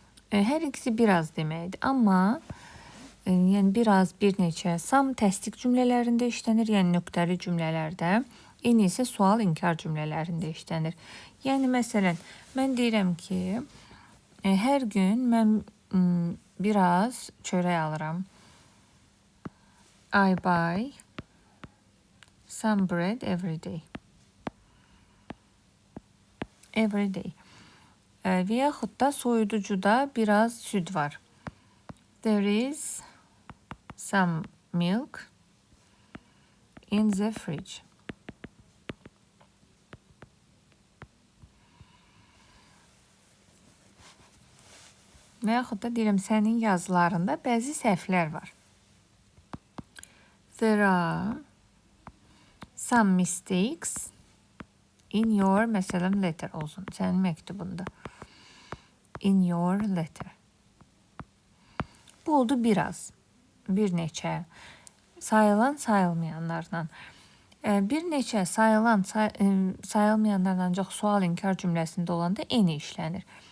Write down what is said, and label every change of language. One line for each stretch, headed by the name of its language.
Azerbaijani: Hər ikisi biraz deməkdir. Amma yəni biraz, bir neçə. Some təsdiq cümlələrində işlənir, yəni nöqtəli cümlələrdə. Any isə sual, inkar cümlələrində işlənir. Yəni, məsələn, mən deyirəm ki, hər gün mən biraz çörək alıram.
English: I buy some bread every day. Every day.
Azerbaijani: Və yaxud da soyuducuda biraz süd var.
English: There is some milk in the fridge.
Azerbaijani: Və yaxud da deyirəm, sənin yazılarında bəzi səhvlər var.
English: There are some mistakes in your, məsələn, letter olsun,
Azerbaijani: sənin məktubunda.
English: In your letter.
Azerbaijani: Bu oldu biraz, bir neçə. Sayılan, sayılmayanlarla. Bir neçə sayılan, sayılmayanlarla ancaq sual, inkar cümləsində olanda any işlənir.